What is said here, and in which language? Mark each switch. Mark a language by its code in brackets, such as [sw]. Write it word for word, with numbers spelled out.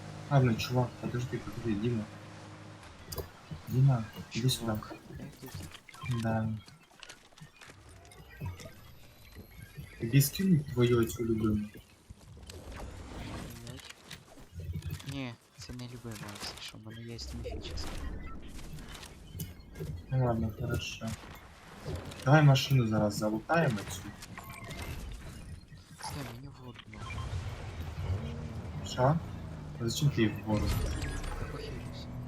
[ru] Ладно, чувак, подожди, подожди, Дима. Дима, иди сюда. Чувак. Я тут. Да. Тебе скинуть твою эту любимую? Блядь. [uk] Ні, це не любима, це що в мене є міфічна. [ru] Ну ладно, хорошо. Давай машину зараз залутаем отсюда. Стой, мені воду надо. Ша? А зачем ты в воду? [uk] Я похилюсь.